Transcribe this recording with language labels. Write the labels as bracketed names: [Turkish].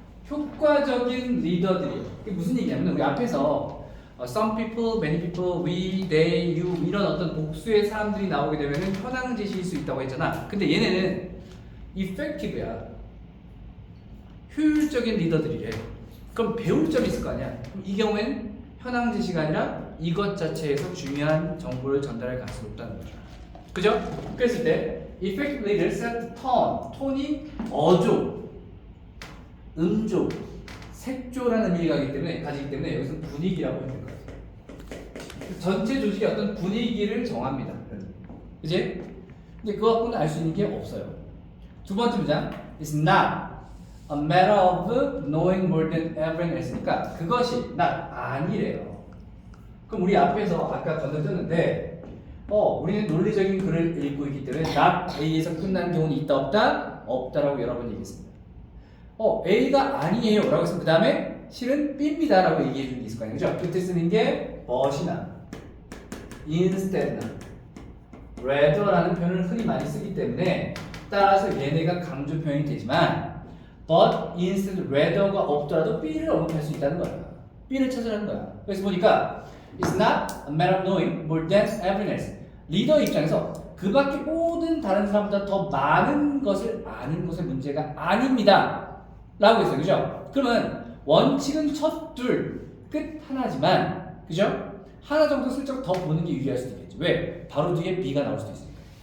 [Korean] 효과적인 리더들이에요. 이게 무슨 얘기냐면 우리 앞에서 [English] some people, many people, we, they, you [Korean] 이런 어떤 복수의 사람들이 나오게 되면은 현황 제시일 수 있다고 했잖아. 근데 얘네는 effective야. 효율적인 리더들이래. 그럼 배울 점이 있을 거 아니야. 그럼 이 경우에는 현황 제시가 아니라 이것 자체에서 중요한 정보를 전달할 가능성이 높다는 거죠. 그죠? 그랬을 때 [English] effective leaders set tone. [Korean] 톤이 어조, 음조, 색조라는 의미가 가지기 때문에 여기서 분위기라고 해야 될 것 같아요. 전체 조직의 어떤 분위기를 정합니다. 그지? 근데 그거 갖고는 알 수 있는 게 없어요. 두 번째 문장 [English] is not a matter of knowing more than everyone else니까 [Korean] 그것이 not 아니래요. 그럼 우리 앞에서 아까 건너뛰었는데 우리는 논리적인 글을 읽고 있기 때문에 not A에서 끝나는 경우는 있다 없다? 없다라고 여러 번 얘기했습니다. A가 아니에요 라고 해서 그 다음에 실은 B입니다 라고 얘기해 주는 게 있을 거 아니에요. 그죠? 그때 쓰는 게 but이나 instead나 rather라는 표현을 흔히 많이 쓰기 때문에 따라서 얘네가 강조 표현이 되지만 but, instead, rather가 없더라도 B를 언급할 수 있다는 거야. B를 찾으라는 거야. 그래서 보니까 [English] it's not a matter of knowing more than everyone else. [Korean] 리더 입장에서 그 밖에 모든 다른 사람보다 더 많은 것을 아는 것의 문제가 아닙니다. 라고 했어요. 그죠? 그러면 원칙은 첫 둘, 끝 하나지만 그죠? 하나 정도 슬쩍 더 보는 게 유리할 수도 있겠지. 왜? 바로 뒤에 B가 나올 수도 있으니까.